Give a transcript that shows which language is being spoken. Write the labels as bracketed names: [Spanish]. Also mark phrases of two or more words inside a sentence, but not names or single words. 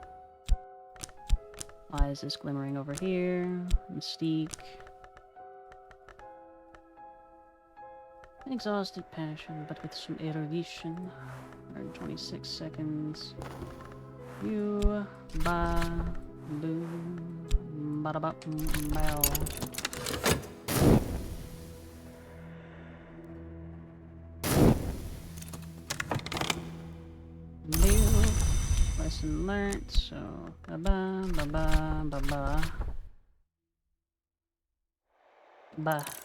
[English] Why is this glimmering over here? Mystique. Exhausted passion, but with some erudition. 126 seconds. You ba boo bada ba bow. Lesson learned, so ba ba ba ba ba ba.